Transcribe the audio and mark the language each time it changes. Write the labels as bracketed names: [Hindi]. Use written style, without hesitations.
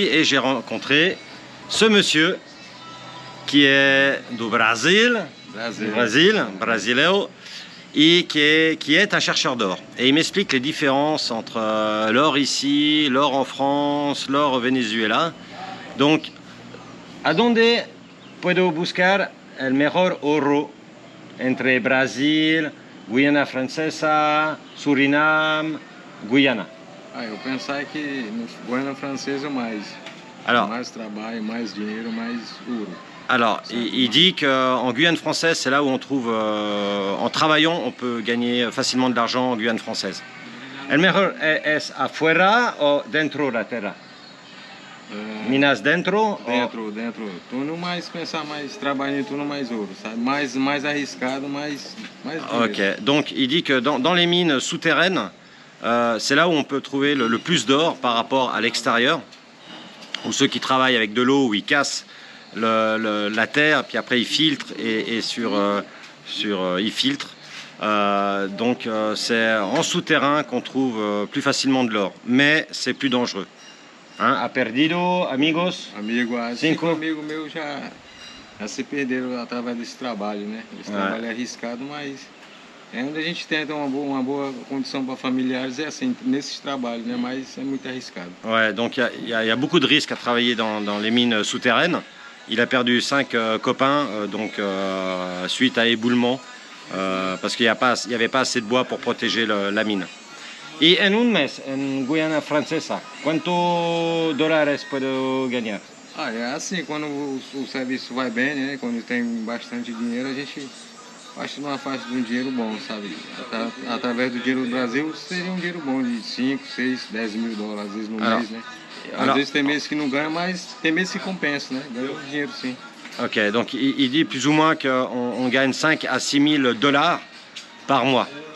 [French] Et j'ai rencontré ce monsieur qui est du Brésil, brasileiro, et qui est un chercheur d'or. Et il m'explique les différences entre l'or ici, l'or en France, l'or au Venezuela. [Spanish] Donc, ¿a dónde puedo buscar el mejor oro entre Brasil, Guiana Francesa, Suriname, Guyana? [Portuguese] Eu pensava que no Guiana Francesa mais trabalho, mais dinheiro, mais ouro. [French] Alors, il dit qu'en Guyane française, c'est là où on trouve, en travaillant, on peut gagner facilement de l'argent en Guyane française. [Spanish] El mejor es afuera o dentro de la tierra? Minas dentro? Dentro. [Portuguese] Túnel, mais pensar mais, trabalhar em túnel mais ouro, sabe? Mais arriscado, mais [French] Ok, donc il dit que dans les mines souterraines, c'est là où on peut trouver le plus d'or par rapport à l'extérieur, ou ceux qui travaillent avec de l'eau, où ils cassent la terre, puis après ils filtrent et ils filtrent. Donc c'est en souterrain qu'on trouve plus facilement de l'or, mais c'est plus dangereux. [Spanish] Hein, a perdido, amigos? [Portuguese] Cinco amigos meus já se perderam através desse trabalho, né? Esse trabalho é arriscado, mas é onde a gente tenta uma boa condição para familiares, é assim, nesses trabalhos, né? Mas é muito arriscado. [French] Ouais, donc il y a beaucoup de risques à travailler dans les mines souterraines. Il a perdu 5 copains suite à éboulement, parce qu'il n'y avait pas assez de bois pour protéger la mine. [Spanish] Y en un mes, en Guiana Francesa, ¿cuántos dólares puedo ganar? [Portuguese] É assim, quando o serviço vai bem, né? Quando tem bastante dinheiro, a gente faz uma faixa de um dinheiro bom, sabe? Através do dinheiro do Brasil, seria um dinheiro bom de 5, 6, 10 mil dólares, às vezes no mês, né? Às vezes tem meses que não ganha, mas tem meses que compensa, né? Ganha dinheiro sim. [French] Ok, donc il dit plus ou moins qu'on gagne 5 à 6 000 dollars par mois.